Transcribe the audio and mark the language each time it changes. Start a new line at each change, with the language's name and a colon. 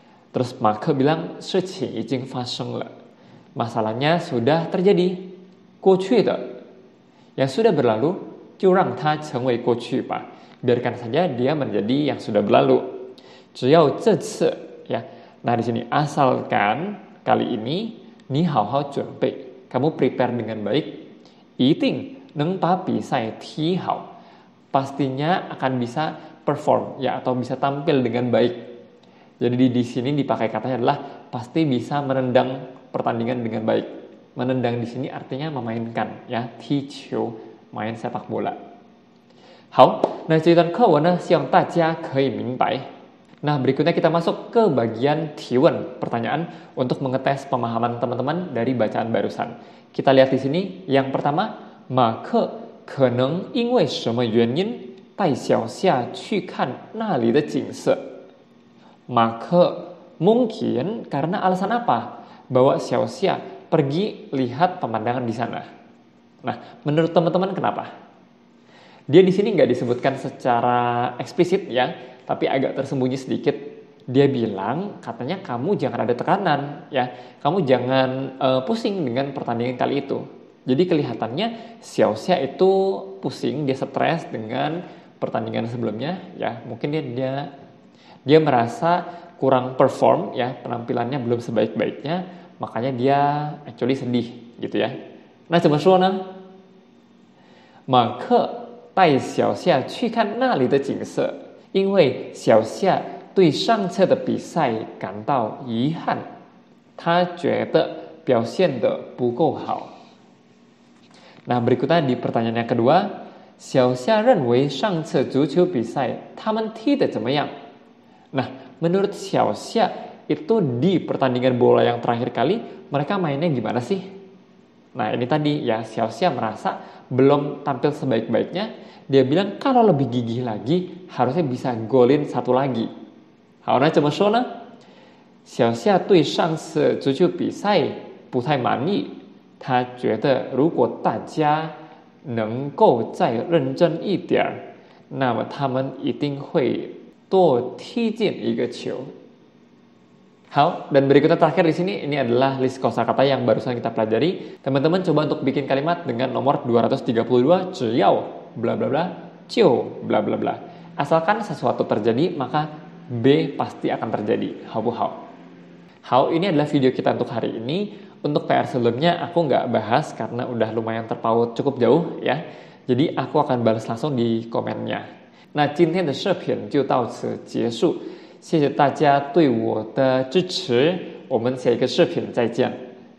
Indonesian: Terus Maka bilang,
Chinese: 事情已经发生了.
Indonesian: Masalahnya sudah terjadi.
Chinese: 过去的
Indonesian: yang sudah berlalu,
Chinese: 就让它成为过去吧.
Indonesian: Biarkan saja dia menjadi yang sudah berlalu.
Chinese: 只要这次 ya.
Indonesian: Nah di sini asalkan kali ini
Chinese: 你好好准备,
Indonesian: kamu prepare dengan baik,
Chinese: 一定能把比赛踢好.
Indonesian: Pastinya akan bisa perform ya, atau bisa tampil dengan baik. Jadi di sini dipakai katanya adalah pasti bisa menendang pertandingan dengan baik. Menendang di sini artinya memainkan ya,
Chinese: 踢球,
Indonesian: main sepak bola.
Chinese: 好，那这段课文呢，希望大家可以明白。
Indonesian: Nah, berikutnya kita masuk ke bagian tiwen, pertanyaan untuk mengetes pemahaman teman-teman dari bacaan barusan. Kita lihat di sini, yang pertama,
Chinese: 马克可能因为什么原因带小夏去看那里的景色?
Indonesian: Maka mungkin karena alasan apa bawa Xiaoxia pergi lihat pemandangan di sana. Nah, menurut teman-teman kenapa? Dia di sini nggak disebutkan secara eksplisit ya, tapi agak tersembunyi sedikit. Dia bilang katanya kamu jangan ada tekanan ya, kamu jangan pusing dengan pertandingan kali itu. Jadi kelihatannya Xiaoxia itu pusing, dia stres dengan pertandingan sebelumnya ya, mungkin dia merasa kurang perform ya, penampilannya belum sebaik-baiknya, makanya dia actually sedih gitu ya.
Chinese: Nah, 怎么说呢? 马克带小夏去看那里的景色，因为小夏对上次的比赛感到遗憾，他觉得表现得不够好。
Indonesian: Nah, berikutnya di pertanyaan yang kedua,
Chinese: 小夏认为上次足球比赛他们踢得怎么样？
Indonesian: Nah, menurut 小夏itu di pertandingan bola yang terakhir kali mereka mainnya gimana sih? Nah, ini tadi ya, 小夏 merasa belum tampil sebaik-baiknya. Dia bilang kalau lebih gigih lagi harusnya bisa golin satu lagi.
Chinese: 好，那怎么说呢？小夏对上次足球比赛不太满意，他觉得如果大家能够再认真一点，那么他们一定会多踢进一个球。好,
Indonesian: dan berikutnya terakhir di sini, ini adalah list kosakata yang barusan kita pelajari. Teman-teman coba untuk bikin kalimat dengan nomor 232, 只要 bla bla bla, 就 bla bla bla. Asalkan sesuatu terjadi, maka B pasti akan terjadi.
Chinese: Hao bu hao.
Indonesian: Hao, ini adalah video kita untuk hari ini. Untuk PR sebelumnya aku nggak bahas karena udah lumayan terpaut cukup jauh ya. Jadi aku akan balas langsung di komennya.
Chinese: 那今天的视频就到此结束。谢谢大家对我的支持，我们下一个视频再见。